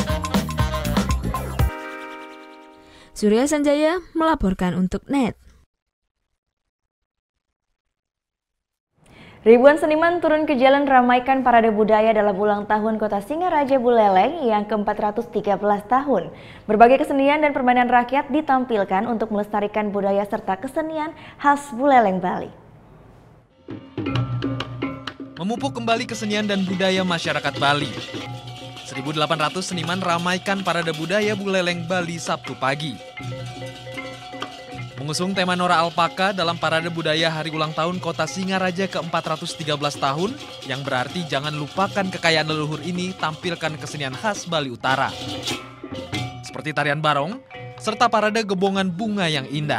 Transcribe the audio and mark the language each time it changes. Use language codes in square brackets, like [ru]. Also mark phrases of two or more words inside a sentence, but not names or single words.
[id] Surya Sanjaya melaporkan untuk NET. Ribuan seniman turun ke jalan ramaikan parade budaya dalam ulang tahun Kota Singaraja Buleleng yang ke-413 tahun. Berbagai kesenian dan permainan rakyat ditampilkan untuk melestarikan budaya serta kesenian khas Buleleng, Bali. Memupuk kembali kesenian dan budaya masyarakat Bali. 1.800 seniman ramaikan parade budaya Buleleng, Bali Sabtu pagi. Mengusung tema Nora Alpaka dalam parade budaya hari ulang tahun Kota Singaraja ke-413 tahun, yang berarti jangan lupakan kekayaan leluhur ini, tampilkan kesenian khas Bali Utara. Seperti tarian barong, serta parade gebongan bunga yang indah.